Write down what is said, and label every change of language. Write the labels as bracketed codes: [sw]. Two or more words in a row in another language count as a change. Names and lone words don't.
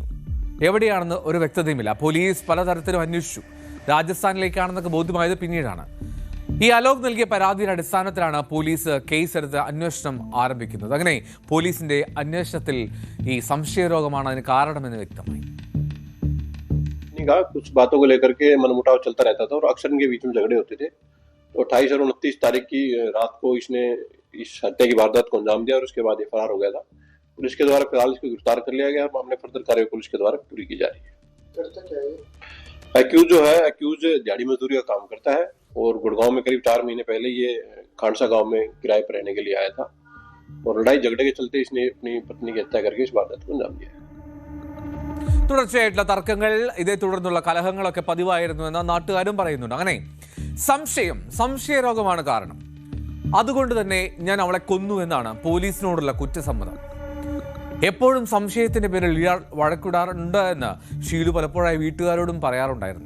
[ml] എവിടെയാണെന്ന് ഒരു വ്യക്തതയുമില്ല. പോലീസ് പലതരത്തിലും അന്വേഷിച്ചു. രാജസ്ഥാനിലേക്കാണെന്നൊക്കെ ബോധ്യമായത് പിന്നീടാണ്. ഈ അലോക് നൽകിയ പരാതിയുടെ അടിസ്ഥാനത്തിലാണ് പോലീസ് കേസെടുത്ത് അന്വേഷണം ആരംഭിക്കുന്നത്. അങ്ങനെ പോലീസിന്റെ അന്വേഷണത്തിൽ ഈ സംശയരോഗമാണ് അതിന് കാരണമെന്ന് വ്യക്തമായി. [hi] कुछ बातों को लेकर के मनमुटाव चलता रहता था और अक्सर इनके बीच में झगड़े होते थे। तो 28 और 29 तारीख की रात को इसने इस हत्या की वारदात को अंजाम दिया और उसके बाद ये फरार हो गया था। पुलिस के द्वारा फिलहाल इसको गिरफ्तार कर लिया गया। मामले फर्दर कार्रवाई पुलिस के द्वारा पूरी की जा रही है। एक्यूज जो है, एक्यूज दिहाड़ी मजदूरी का काम करता है और गुड़गांव में करीब 4 महीने पहले ये खांडसा गांव में किराए पर रहने के लिए आया था और लड़ाई झगड़े के चलते इसने अपनी पत्नी की हत्या करके इस वारदात को अंजाम दिया। [ml] തുടർച്ചയായിട്ടുള്ള തർക്കങ്ങൾ, ഇതേ തുടർന്നുള്ള കലഹങ്ങളൊക്കെ പതിവായിരുന്നുവെന്ന് നാട്ടുകാരും പറയുന്നുണ്ട്. അങ്ങനെ സംശയരോഗമാണ് കാരണം. അതുകൊണ്ട് തന്നെ ഞാൻ അവളെ കൊന്നു എന്നാണ് പോലീസിനോടുള്ള കുറ്റസമ്മതം. എപ്പോഴും സംശയത്തിന്റെ പേരിൽ ഇയാൾ വഴക്കിടാറുണ്ട് എന്ന് ഷീലു പലപ്പോഴായി വീട്ടുകാരോടും പറയാറുണ്ടായിരുന്നു.